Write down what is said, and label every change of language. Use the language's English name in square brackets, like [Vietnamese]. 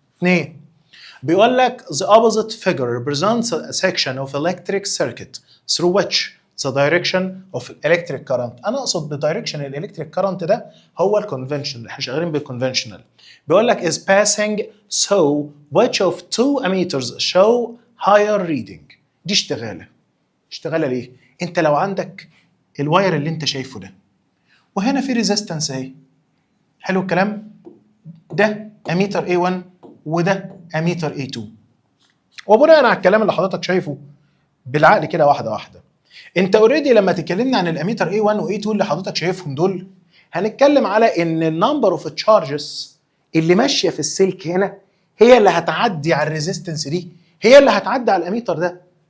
[English] 2 [Arabic] بيقول لك [English] the opposite figure represents a section of electric circuit through which the direction of electric current. [Arabic] انا اقصد بالدايركشن الالكتريك كارنت ده هو الكونفنشنال، احنا شغالين بالكونفنشنال. بيقول لك [English] is passing so which of two ammeters show higher reading. [Arabic] دي اشتغاله ليه؟ انت لو عندك الواير اللي انت شايفه ده، وهنا في ريزيستنس اهي، حلو الكلام، ده اميتر A1 وده اميتر A2، وبناء على الكلام اللي حضرتك شايفه بالعقل كده واحده واحده، انت اوريدي لما تكلمنا عن الاميتر A1 و A2 اللي حضرتك شايفهم دول، هنتكلم على ان النمبر اوف تشارجز اللي ماشيه في السلك هنا هي اللي هتعدي على الريزيستنس دي، هي اللي هتعدي على الاميتر ده.